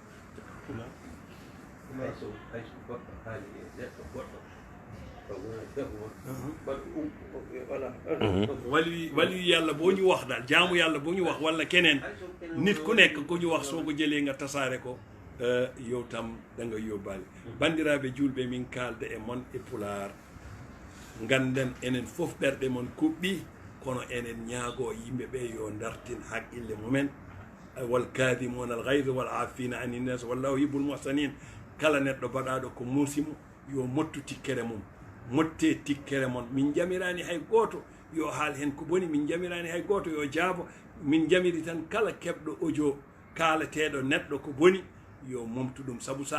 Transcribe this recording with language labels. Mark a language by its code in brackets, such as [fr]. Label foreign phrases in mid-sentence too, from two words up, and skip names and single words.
[wo] wali yàlla boo ñu wax daal jaamu yàlla boo ñu wax wala keneen nit ku nekk ku ñu wax soo ko jëlee nga tasaare ko yow tam da nga yóbbaale [ff] bandiraɓe julɓe min kalda e mon e pulaar ganden enen fof ɓerɗe mon kuɓɓi kono enen ñaago yimɓe ɓe yo dartin haqqille mumen [ar] والكاظمين الغيظ والعافين عن الناس والله يحب المحسنين [ff] kala neɗɗo baɗaɗo ko muusimo yo mottu tikkere mum motte tikkere mon min jamirani hay goto yo haal hen ko boni min jamirani hay goto yo jaabo min jamiri tan kala keɓɗo audio kaalateɗo neɗɗo ko boni yo momtu ɗum saabu sa